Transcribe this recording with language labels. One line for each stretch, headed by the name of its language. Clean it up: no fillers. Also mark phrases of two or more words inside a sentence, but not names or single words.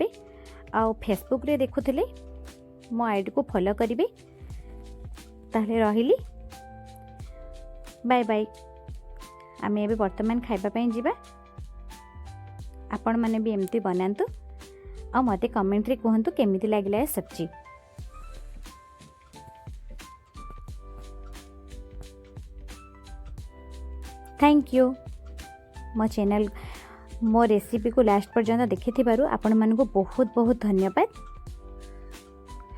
Odia: ଆଉ ଫେସବୁକରେ ଦେଖୁଥିଲେ ମୋ ଆଇଡ଼ିକୁ ଫଲୋ କରିବେ। ତାହେଲେ ରହିଲି, ବାଏ ବାଏ। ଆମେ ଏବେ ବର୍ତ୍ତମାନ ଖାଇବା ପାଇଁ ଯିବା। ଆପଣମାନେ ବି ଏମିତି ବନାନ୍ତୁ ଆଉ ମୋତେ କମେଣ୍ଟରେ କୁହନ୍ତୁ କେମିତି ଲାଗିଲା ଏ ସବଜି।
English: Thank you.
Odia: ମୋ ଚ୍ୟାନେଲ ମୋ ରେସିପି କୁ ଲାଷ୍ଟ ପର୍ଯ୍ୟନ୍ତ ଦେଖିଥିବାରୁ ଆପଣ ମାନଙ୍କୁ ବହୁତ ବହୁତ ଧନ୍ୟବାଦ।